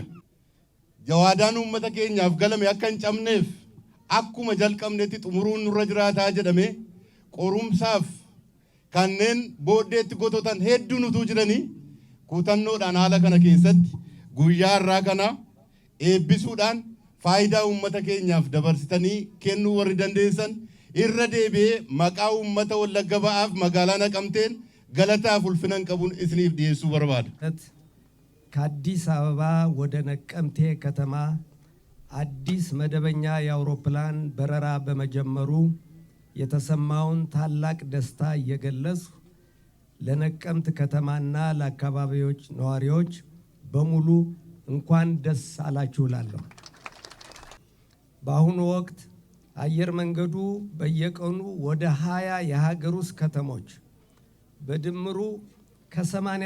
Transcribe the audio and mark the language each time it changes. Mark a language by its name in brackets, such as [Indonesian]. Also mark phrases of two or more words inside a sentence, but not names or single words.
[Oromo] Jawaadaan uummata keenyaaf galame akka hin cabneef akkuma jalqabnetti xumuruun nurra jiraataa jedhame qorumsaaf kanneen booddeetti gototan hedduun utuu jiranii kutannoodhaan haala kana keessatti guyyaa irraa kana eebbisuudhaan faayidaa uummata keenyaaf dabarsitanii kennuu warri dandeessan irra deebi'ee maqaa uummata Wallagga Ba'aaf magaalaa Naqamteen galataaf ulfinan qabuun isiniif dhiyeessuu barbaada. [Amharic] ከአዲስ አበባ ወደ ነቀምቴ ከተማ አዲስ መደበኛ የአውሮፕላን በረራ በመጀመሩ የተሰማውን ታላቅ ደስታ እየገለጽኩ ለነቀምት ከተማና ለአካባቢዎች ነዋሪዎች በሙሉ እንኳን ደስ አላችሁ እላለሁ። በአሁኑ ወቅት አየር መንገዱ በየቀኑ ወደ 20 የሀገር ውስጥ ከተሞች በድምሩ ከ80